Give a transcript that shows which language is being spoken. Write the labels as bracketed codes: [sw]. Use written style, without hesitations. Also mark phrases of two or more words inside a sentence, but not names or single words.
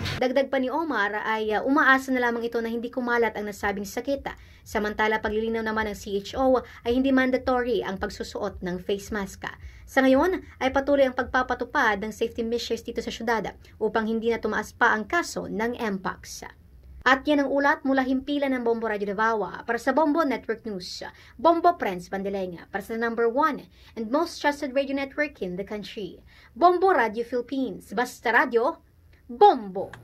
[tl] Dagdag pa ni Omar ay umaasa na lamang ito na hindi kumalat ang nasabing sakit. Samantala, paglilinaw naman ng CHO ay hindi mandatory ang pagsusuot ng [en] face mask. [tl] Sa ngayon ay patuloy ang pagpapatupad ng [en] safety measures [tl] dito sa syudad upang hindi na tumaas pa ang kaso ng Mpox. At yan ang ulat mula himpilan ng Bombo Radio Davao para sa Bombo Network News. Bombo Friends Bandelenga para sa [en] number 1 and most trusted radio network in the country. [tl] Bombo Radio Philippines. Basta Radio, Bombo!